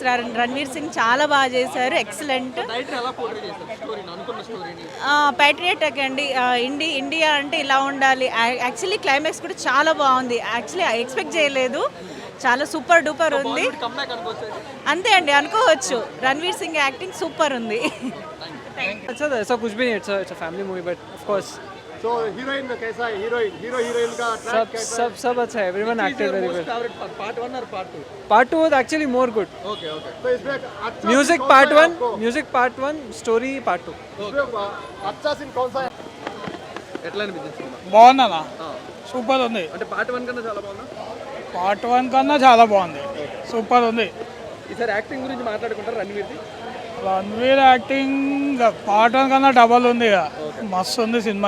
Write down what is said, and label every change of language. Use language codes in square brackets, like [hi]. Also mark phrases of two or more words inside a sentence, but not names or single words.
[te] రణ్వీర్ సింగ్ చాలా బాగా చేశారు, ఎక్సలెంట్. ప్యాట్రియాటిక్ అండి, ఇండియా అంటే ఇలా ఉండాలి. [en] Actually climax [te] కూడా చాలా బాగుంది. [en] Actually expect [te] చేయలేదు, చాలా [en] super duper [te] ఉంది. అంతే అండి, అనుకోవచ్చు. రణ్వీర్ సింగ్ యాక్టింగ్ సూపర్ ఉంది. [hi] ऐसा कुछ भी नहीं, [en] It's a family movie, but of course So heroine [hi] कैसा है? हीरोइन का सब अच्छा है. [en] Everyone acted very well. [hi] పార్ట్ 1 और पार्ट 2? [en] पार्ट 2 was actually more good. [te] ఓకే. [hi] तो इसमें अच्छा [en] Music part 1, story part 2. [hi] अच्छा सीन कौन सा है? [te] ఎట్లా అనిపించింది సినిమా? బాగుందా? సూపర్ ఉంది. అంటే పార్ట్ 1 కన్నా చాలా బాగుందా? పార్ట్ 1 కన్నా చాలా బాగుంది, సూపర్ ఉంది. ఈసారి యాక్టింగ్ గురించి మాట్లాడుకుంటారు రణ్వీర్ది. రణ్వీర్ యాక్టింగ్ పార్ట్ 1 కన్నా డబల్ ఉంది, ఇక మస్తు ఉంది సినిమా.